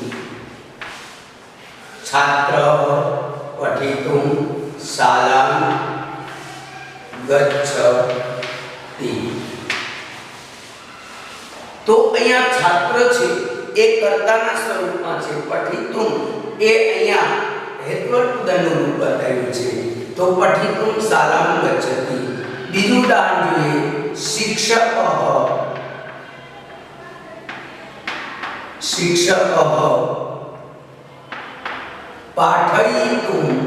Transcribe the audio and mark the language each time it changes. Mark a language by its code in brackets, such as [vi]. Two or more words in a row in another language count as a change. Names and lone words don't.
[sa] छात्रः पठितुं शालां गच्छति। [gu] તો અહીંયા છાત્ર છે એ કર્તાના સ્વરૂપમાં છે પઠિતું એ અહીંયા હેત્વર્તનનું રૂપ બતાવ્યું છે। [sa] तो पठितुं शालां गच्छति। [gu] બીજું ઉદાહરણ જોઈએ [sa] शिक्षकः पाठयितुं